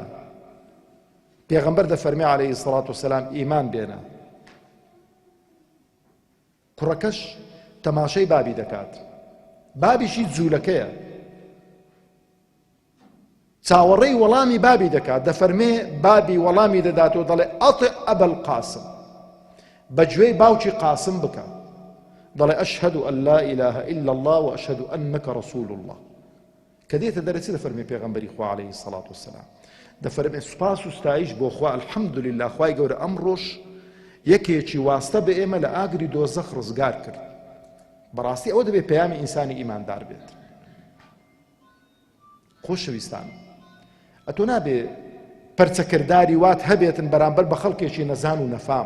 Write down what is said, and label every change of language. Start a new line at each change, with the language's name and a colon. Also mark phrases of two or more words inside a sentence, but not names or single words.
Central Kurdish: پێغەمبەر دەفەرمێ
Arabic: عەلەیهی سەڵات وسەلام
Central Kurdish: ئیمان بێنە، کوڕەکەش تەماشەی بابی دەکات، بابیشی جوولەکەیە، چاوەڕێی وەڵامی بابی دەکات، دەفەرمێ بابی وەڵامی دەداتەوە دەڵێ
Arabic: ئەطع ئەبە القاسم،
Central Kurdish: بەگوێی باوکی قاسم بکە، دەڵێ
Arabic: ئەشهد ئەن لا إله إلا الله وأشهد أنك رسول الله.
Central Kurdish: کە دێتە دەرەچی دەفەرمێ پێغەمبەری خوا
Arabic: عەلەیهی سەڵات وسەلام،
Central Kurdish: دەفەرمێ سوپاس و ستایش بۆ خوا، الحەمدولله، خوای گەورە ئەمڕۆژ یەکێکی واستە بە ئێمە لە ئاگری دۆزەخ ڕزگار کرد. بەڕاستی ئەوە دەبێت پەیامی ئینسانی ئیماندار بێت. خۆشەویستان، ئەتۆ نابێ پەرچەکرداری وات هەبێتن بەرامبەر بە خەڵکێکی نەزان و نەفام.